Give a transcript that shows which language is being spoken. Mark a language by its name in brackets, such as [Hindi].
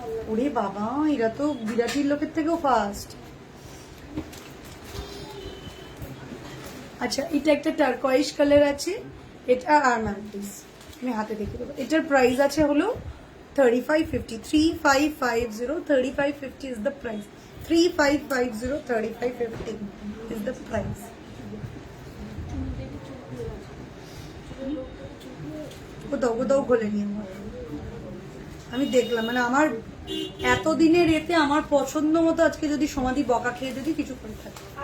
[Bangla] ওরে বাবা, এরা তো বিরাটির লোকের থেকেও ফাস্ট। আচ্ছা, এটা একটা টার্কোয়াইজ কালার আছে, এটা আর ম্যাম প্লিজ আমি হাতে দেখে দেবো। এটার প্রাইস আছে হলো [English] 3550, 3550, 3550 is the price, 3550, 3550 is the price. [Bangla] কোথাও খোলেনি আমার, আমি দেখলাম, মানে আমার এতদিনের এতে আমার পছন্দ মতো আজকে যদি সমাধি বকা খেয়ে যদি কিছু করে থাকে।